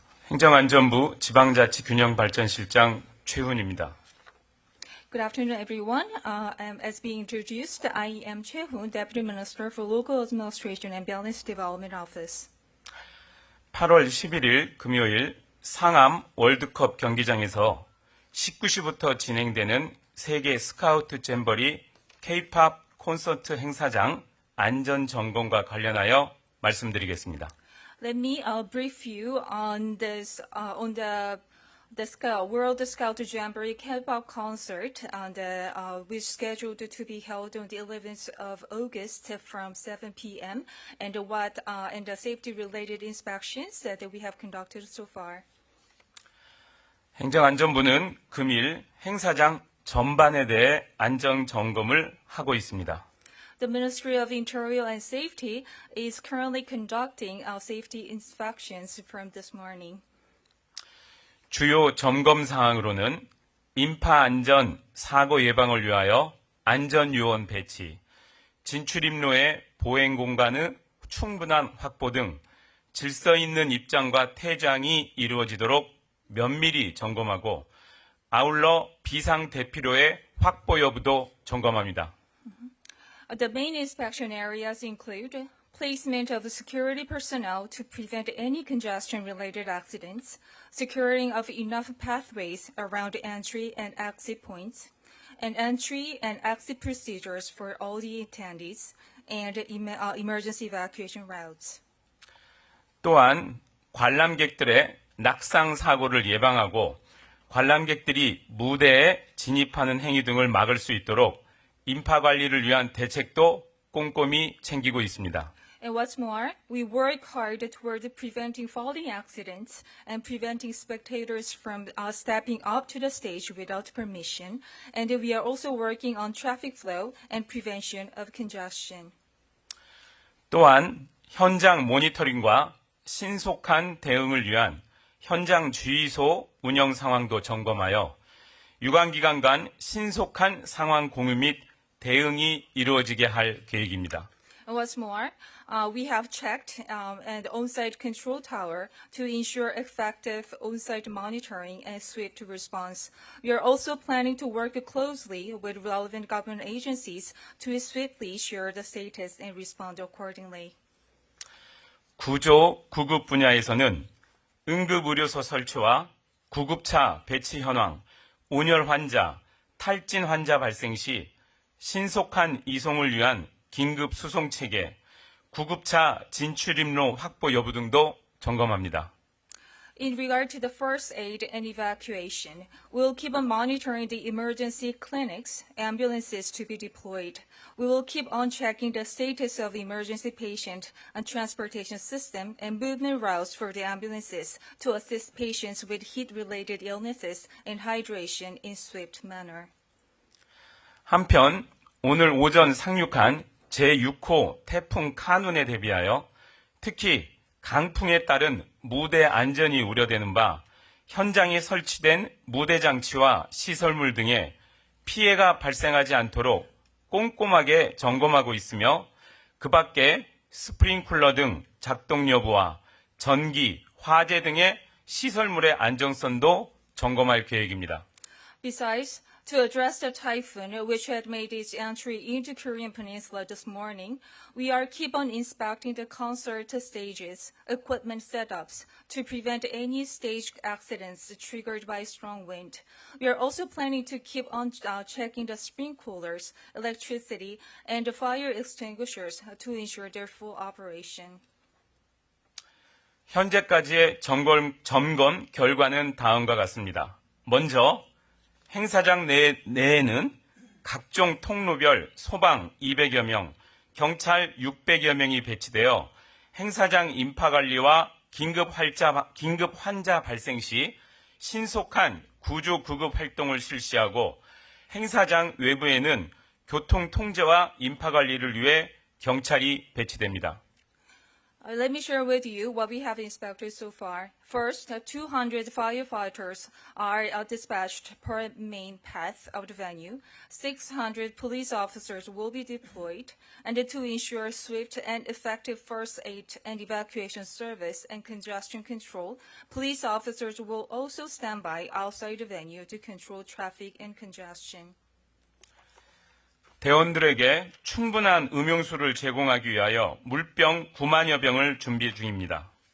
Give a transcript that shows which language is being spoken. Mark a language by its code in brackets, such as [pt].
[ko] 행정안전부 지방자치균형발전실장 최훈입니다. [en] Good afternoon, everyone. As being introduced, I am Choi-hoon, Deputy Minister for Local Administration and Balanced Development Office. [ko] 8월 11일 금요일 상암 월드컵 경기장에서 19시부터 진행되는 세계 스카우트 잼버리 K-팝 콘서트 행사장 안전점검과 관련하여 말씀드리겠습니다. [en] Let me brief you on this on the World Scout Jamboree K-pop concert which is scheduled to be held on the 11th of August from 7 p.m. and the safety-related inspections that we have conducted so far. [ko] 행정안전부는 금일 행사장 전반에 대해 안전 점검을 하고 있습니다. [en] The Ministry of Interior and Safety is currently conducting our safety inspections from this morning. [ko] 주요 점검 사항으로는 인파안전 사고예방을 위하여 안전요원 배치, 진출입로의 보행공간의 충분한 확보 등 질서 있는 입장과 퇴장이 이루어지도록 면밀히 점검하고 아울러 비상대피로의 확보 여부도 점검합니다. [en] The main inspection areas include placement of security personnel to prevent any congestion-related accidents, securing of enough pathways around entry and exit points, and entry and exit procedures for all the attendees, and emergency evacuation routes. [ko] 또한 관람객들의 낙상사고를 예방하고 관람객들이 무대에 진입하는 행위 등을 막을 수 있도록 인파관리를 위한 대책도 꼼꼼히 챙기고 있습니다. [en] And what's more, we work hard toward preventing falling accidents and preventing spectators from stepping up to the stage without permission. And we are also working on traffic flow and prevention of congestion. [ko] 또한 현장 모니터링과 신속한 대응을 위한 현장 주의소 운영 상황도 점검하여 유관기관 간 신속한 상황 공유 및 대응이 이루어지게 할 계획입니다. [en] And what's more, we have checked an on-site control tower to ensure effective on-site monitoring and swift response. We are also planning to work closely with relevant government agencies to swiftly share the status and respond accordingly. [ko] 구조, 구급 분야에서는 응급의료소 설치와 구급차 배치 현황, 온열 환자, 탈진 환자 발생 시 신속한 이송을 위한 긴급수송체계, 구급차 진출입로 확보 여부 등도 점검합니다. [en] In regard to the first aid and evacuation, we'll keep on monitoring the emergency clinics, ambulances to be deployed. We will keep on checking the status of emergency patient and transportation system and movement routes for the ambulances to assist patients with heat-related illnesses and hydration in swift manner. [ko] 한편 오늘 오전 상륙한 제6호 태풍 카눈에 대비하여 특히 강풍에 따른 무대 안전이 우려되는 바 현장에 설치된 무대장치와 시설물 등에 피해가 발생하지 않도록 꼼꼼하게 점검하고 있으며 그 밖에 스프링클러 등 작동 여부와 전기, 화재 등의 시설물의 안정성도 점검할 계획입니다. [en] Besides, to address the typhoon, which had made its entry into Korean Peninsula this morning, we are keep on inspecting the concert stages, equipment setups, to prevent any stage accidents triggered by strong wind. We are also planning to keep on checking the sprinklers, electricity, and the fire extinguishers to ensure their full operation. [ko] 현재까지의 점검 결과는 다음과 같습니다. 먼저 행사장 내에는 각종 통로별 소방 200여 명, 경찰 600여 명이 배치되어 행사장 인파관리와 긴급 환자 발생 시 신속한 구조 구급 활동을 실시하고 행사장 외부에는 교통통제와 인파관리를 위해 경찰이 배치됩니다. [en] Let me share with you what we have inspected so far. First, 200 firefighters are dispatched per main path of the venue. 600 police officers will be deployed, and to ensure swift and effective first aid and evacuation service and congestion control, police officers will also stand by outside the venue to control traffic and congestion. [ko] 대원들에게 충분한 음용수를 제공하기 위하여 물병 9만여 병을 준비 중입니다.